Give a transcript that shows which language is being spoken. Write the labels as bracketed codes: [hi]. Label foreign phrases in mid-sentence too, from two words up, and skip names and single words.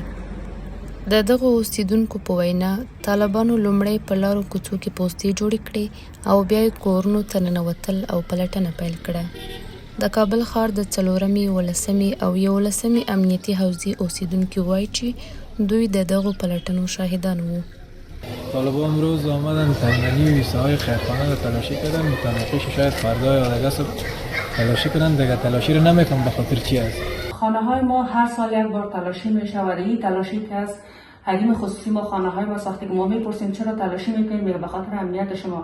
[ps] د دغه اوسیدونکو په وینا طالبانو لومړی په لارو کوڅو کې پوستې جوړې کړې او بیا یې کورونو ته ننوتل او پلټنه پیل کړه. د کابل ښار د 4مې 11مې او 11مې امنیتي حوزې اوسیدونکي وایي چې دوی د دغو پلټنو شاهدان وو. [fa] طالبان امروز آمدن تنگلی و ایسته‌های خیرخانه رو تلاشی کردن، متناقض شاید فردا یا دیگه صبح تلاشی کنن. دیگه تلاشی رو نمیکنم به خاطر چی است. خانه های ما هر سال یک بار تلاشی می شود. این تلاشی که از حریم خصوصی ما خانه های ما ساخته که ما میپرسیم چرا تلاشی میکنیم، میگه به خاطر امنیت شما.